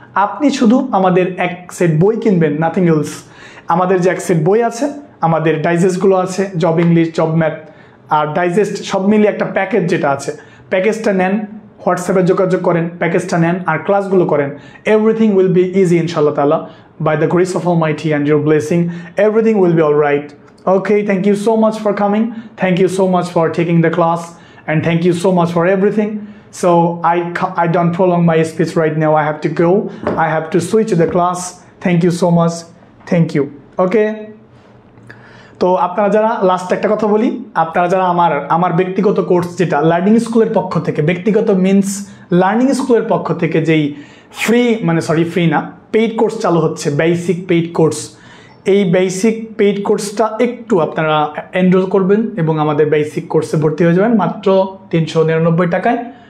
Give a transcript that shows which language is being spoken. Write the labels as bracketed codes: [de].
[bn] আপনি শুধু আমাদের 1 সেট বই কিনবেন, [en] Nothing else. [bn] আমাদের যে 1 সেট বই আছে, আমাদের ডাইজেস্টগুলো আছে, জব ইংলিশ, জব ম্যাথ আর ডাইজেস্ট সব মিলিয়ে একটা প্যাকেজ যেটা আছে, প্যাকেজটা নেন, হোয়াটসঅ্যাপে যোগাযোগ করেন, প্যাকেজটা নেন আর ক্লাসগুলো করেন। [en] everything will be easy [ar] ইনশাআল্লাহ তাআলা, [en] By the grace of almighty and your blessing, everything will be all right. Okay, thank you so much for coming. Thank you so much for taking the class, and thank you so much for everything. So I don't prolong my speech right now. I have to go. I have to switch the class. Thank you so much. Thank you. Okay. [bn] তো আপনারা যারা, last একটা কথা বলি, আপনারা যারা আমার ব্যক্তিগত কোর্স যেটা লার্নিং স্কুলের পক্ষ থেকে, ব্যক্তিগত মিন্স লার্নিং স্কুলের পক্ষ থেকে যেই ফ্রি না, পেইড কোর্স চালু হচ্ছে, বেসিক পেইড কোর্স। এই বেসিক পেইড কোর্সটা একটু আপনারা এনরোল করবেন এবং আমাদের বেসিক কোর্সে ভর্তি হয়ে যাবেন মাত্র 399 টাকায়।